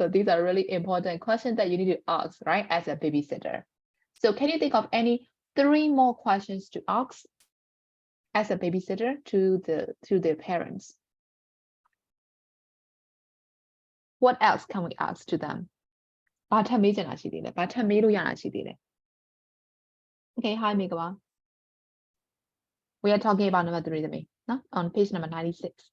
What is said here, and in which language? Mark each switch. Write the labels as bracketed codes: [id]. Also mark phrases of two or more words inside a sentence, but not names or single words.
[en] So these are really important questions that you need to ask, right? As a babysitter. So can you think of any 3 more questions to ask as a babysitter to their parents? What else can we ask to them? [my] ဘာထပ်မေးချင်တာရှိသေးလဲဘာထပ်မေးလို့ရတာရှိသေးလဲ [en] Okay, hi Megaba. We are talking about number 3 no? On page number 96.